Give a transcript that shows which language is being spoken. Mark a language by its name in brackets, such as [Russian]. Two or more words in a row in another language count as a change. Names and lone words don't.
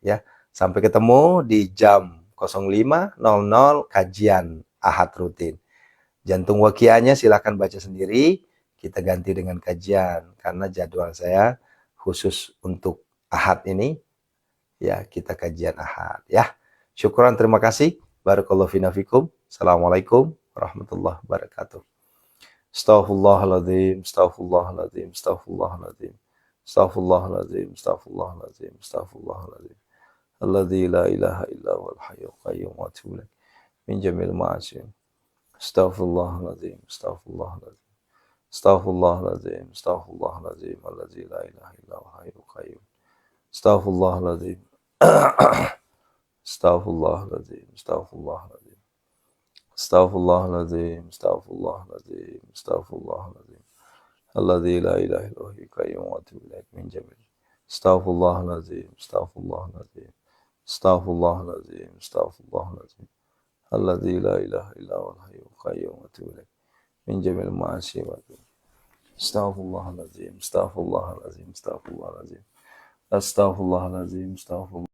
[Indonesian] Ya, sampai ketemu di jam 05.00 kajian Ahad rutin. Jantung wakianya silahkan baca sendiri. Kita ganti dengan kajian karena jadwal saya khusus untuk Ahad ini. Ya, kita kajian Ahad. Ya, syukuran, terima kasih. [Arabic] بارك الله فينا فيكم. السلام عليكم ورحمة الله وبركاته. أستغفر الله العظيم، أستغفر الله العظيم، أستغفر الله العظيم. أستغفر الله العظيم، أستغفر الله العظيم، أستغفر الله العظيم. الذي لا إله إلا هو الحي القيوم وأتوب إليك من جميع المعاصي. أستغفر الله العظيم، أستغفر الله العظيم. أستغفر الله العظيم، أستغفر الله العظيم. الذي لا إله إلا هو الحي القيوم. أستغفر الله العظيم. أستغفر الله العظيم، أستغفر الله العظيم. أستغفر الله العظيم، أستغفر الله العظيم، أستغفر الله العظيم. الذي لا إله إلا هو القيوم وأتوب إليك من جميع. أستغفر الله العظيم، أستغفر الله العظيم. أستغفر الله العظيم، أستغفر الله العظيم. الذي لا إله إلا هو الحي القيوم وأتوب إليك من جميع المعاصي وأستغفر الله العظيم، أستغفر الله العظيم، أستغفر الله العظيم. أستغفر الله العظيم، أستغفر الله.